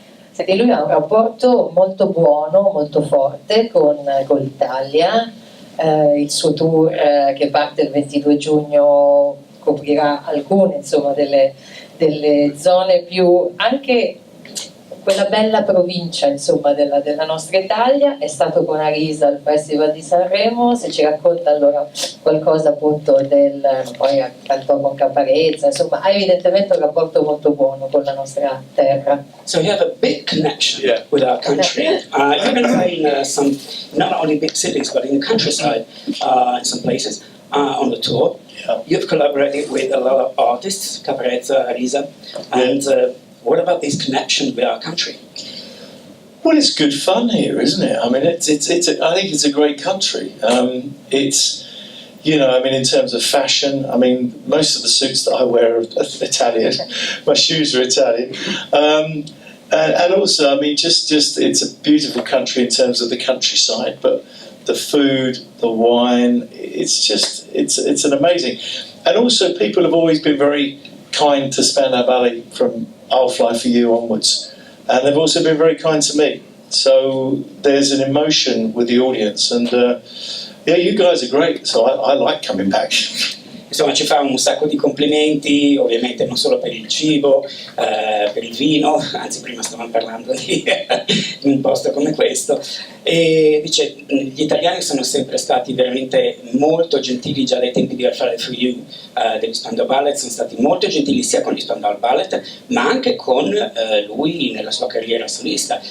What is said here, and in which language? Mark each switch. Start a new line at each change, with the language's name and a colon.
Italian: Senti, lui ha un rapporto molto buono, molto forte con l'Italia, il suo tour che parte il 22 giugno coprirà alcune, insomma, delle zone più, anche quella bella provincia, insomma, della nostra Italia. È stato con Arisa al Festival di Sanremo. Se ci racconta allora qualcosa appunto poi cantò con Caparezza, insomma ha evidentemente un rapporto molto buono con la nostra terra.
English: So you have a big connection with our country. You've been in some, not only big cities, but in the countryside, in some places, on the tour. Yeah. You've collaborated with a lot of artists, Caparezza, Arisa, and what about this connection with our country? Well, it's good fun here, isn't it? I mean, I think it's a great country. It's, you know, I mean, in terms of fashion, I mean, most of the suits that I wear are Italian. My shoes are Italian. And also, I mean, just it's a beautiful country in terms of the countryside, but the food, the wine, it's an amazing. And also, people have always been very kind to Spandau Ballet from I'll Fly For You onwards. And they've also been very kind to me. So there's an emotion with the audience. And yeah, you guys are great. So I like coming back.
Italian: Insomma, ci fa un sacco di complimenti, ovviamente non solo per il cibo, per il vino, anzi prima stavamo parlando di un posto come questo, e dice gli italiani sono sempre stati veramente molto gentili già dai tempi di I'll Fly For You degli Spandau Ballet, sono stati molto gentili sia con gli Spandau Ballet ma anche con lui nella sua carriera solista.